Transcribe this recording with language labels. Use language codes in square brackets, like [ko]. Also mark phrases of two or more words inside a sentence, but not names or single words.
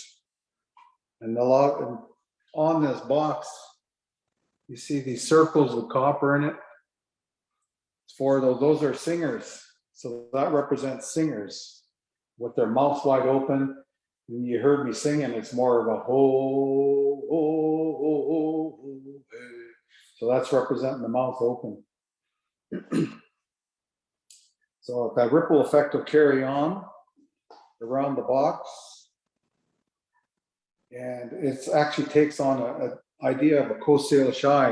[en] And on this box, you see these circles with copper in it. It's for those are singers. So that represents singers with their mouths wide open. And you heard me singing, it's more of a ho, ho, ho, ho, ho, hey. So that's representing the mouth open. So that ripple effect will carry on around the box. And it actually takes on an idea of a co-salish eye.